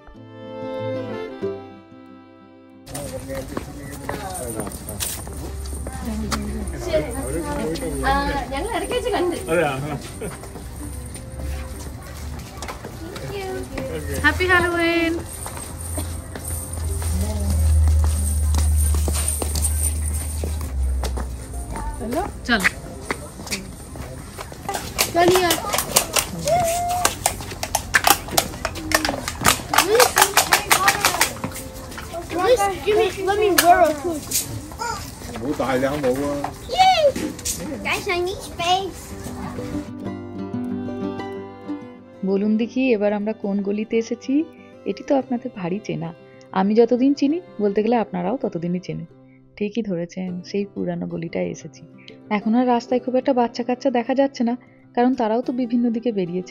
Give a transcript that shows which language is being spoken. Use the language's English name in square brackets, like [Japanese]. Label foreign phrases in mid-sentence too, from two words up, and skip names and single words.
[English] Happy Halloween. [Bangla] চলো [English] Let me wear a hood. [Cantonese] 唔好大兩帽啊！ [English] Guys, I need space. [Bangla] বলুন দেখি এবার আমরা কোন গলিতে এসেছি? এটি তো আপনাদের ভারী চেনা। আমি যতদিন চিনি, বলতে গেলে আপনারাও ততদিনই চেনেন। ঠিকই ধরেছেন, সেই পুরানো গলিটায় এসেছি। এখন আর রাস্তায় খুব একটা বাচ্চা কাচ্চা দেখা যাচ্ছে না, কারণ তারাও তো বিভিন্ন দিকে বেরিয়েছে।